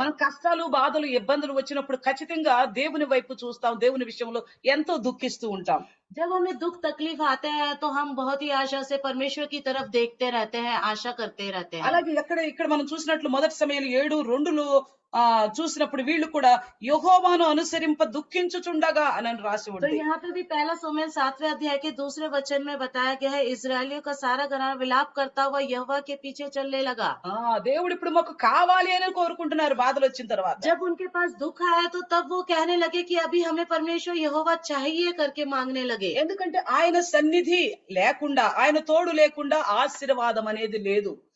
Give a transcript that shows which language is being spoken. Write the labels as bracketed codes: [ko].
[te] మనం కష్టాలు బాధలు ఇబ్బందులు వచ్చినప్పుడు ఖచ్చితంగా దేవుని వైపు చూస్తాం, దేవుని విషయంలో ఎంతో దుఃఖిస్తూ ఉంటాం. [hi] जब हमें दुख तकलीफ आते हैं तो हम बहुत ही आशा से परमेश्वर की तरफ देखते रहते हैं, आशा करते रहते हैं। [te] అలాగే ఇక్కడ మనం చూసినట్లు మొదటి సమయాలు 7:2లో చూసినప్పుడు వీళ్ళు కూడా యెహోవాను అనుసరింప దుఃఖించుచుండగా అని రాసి [hi] तो [te] ఉంది. [hi] यहाँ पे भी पहला शमूएल 7वें अध्याय के 2रे वचन में बताया गया है, इजरायलियों का सारा घराना विलाप करता हुआ यहोवा के पीछे चलने लगा। [te] దేవుడు ఇప్పుడు మాకు కావాలి అని కోరుకుంటున్నారు బాధలు వచ్చిన తర్వాత. [hi] जब उनके पास दुख आया तो तब वो कहने लगे कि अभी हमें परमेश्वर यहोवा चाहिए करके मांगने लगे। [te] ఎందుకంటే ఆయన సన్నిధి లేకుండా, ఆయన తోడు లేకుండా ఆశీర్వాదం అనేది లేదు.